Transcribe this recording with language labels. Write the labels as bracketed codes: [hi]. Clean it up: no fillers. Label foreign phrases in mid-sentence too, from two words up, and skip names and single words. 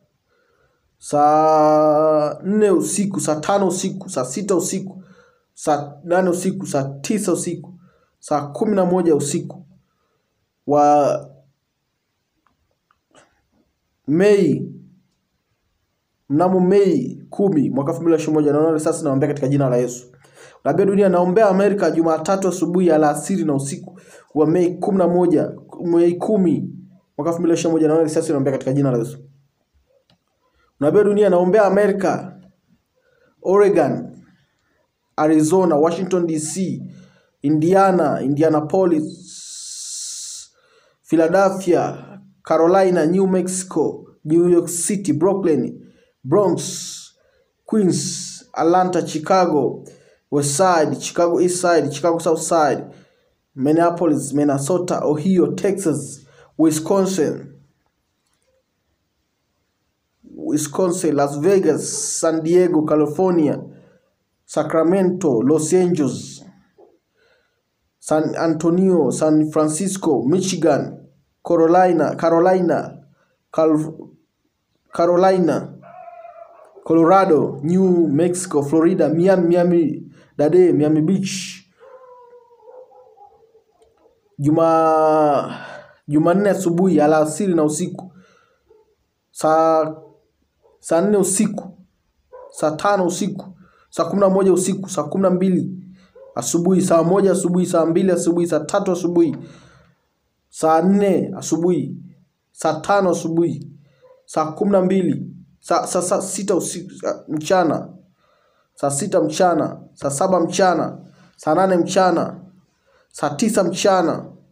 [sw] saa 4 usiku, saa 5 usiku, saa 6 usiku, saa 8 usiku, saa 9 usiku, saa 11 usiku wa mnamo Mei 10 mwaka 2021. Naona sasa naombea katika jina la Yesu. Nabii dunia, naombea Amerika Jumatatu asubuhi, alasiri na usiku wa Mei 10 mwaka 2021. Naona sasa naombea katika jina la Yesu. Nabii dunia, naombea Amerika, Oregon, Arizona, Washington DC, Indianapolis, Philadelphia, Carolina, New Mexico, New York City, Brooklyn, Bronx, Queens, Atlanta, Chicago West Side, Chicago East Side, Chicago South Side, Minneapolis, Minnesota, Ohio, Texas, Wisconsin, Las Vegas, San Diego, California, Sacramento, Los Angeles, San Antonio, San Francisco, Michigan, Carolina, Colorado, New Mexico, Florida, Miami-Dade, Miami Beach. Jumanne asubuhi, alasiri na usiku, saa saa 4 usiku, saa 5 usiku, saa 11 usiku, saa 12 asubuhi, saa 1 asubuhi, saa 2 asubuhi, saa 3 asubuhi, saa 4 asubuhi, saa 5 asubuhi, saa 12, saa 6 usiku mchana, saa 6 mchana, saa 7 mchana, saa 8 mchana, saa 9 mchana,